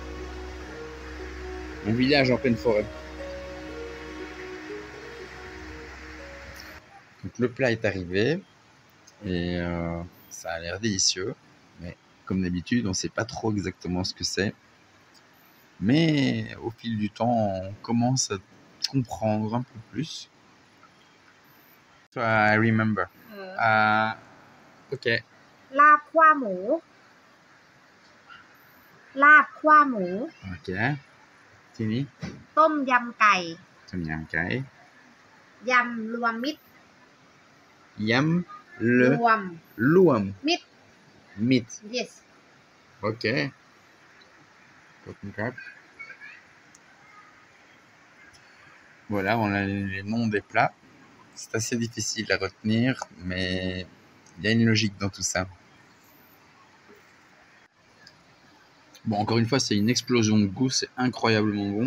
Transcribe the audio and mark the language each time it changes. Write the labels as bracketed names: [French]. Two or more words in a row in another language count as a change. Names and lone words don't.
[French] Un village en pleine forêt. Donc le plat est arrivé et ça a l'air délicieux. Mais comme d'habitude, on ne sait pas trop exactement ce que c'est. Mais au fil du temps, on commence à comprendre un peu plus. [English] So I remember. Ok. [Thai] ลาบคั่วหมู ลาบคั่วหมู [English] Ok. Tini. [Thai] ต้มยำไก่ ต้มยำไก่. ยำรวมมิตร Yam ร le วม luam. มิตร [English] Meat. yes Ok. [French] Voilà, on a les noms des plats. C'est assez difficile à retenir, mais il y a une logique dans tout ça. Bon, encore une fois, c'est une explosion de goût, c'est incroyablement bon.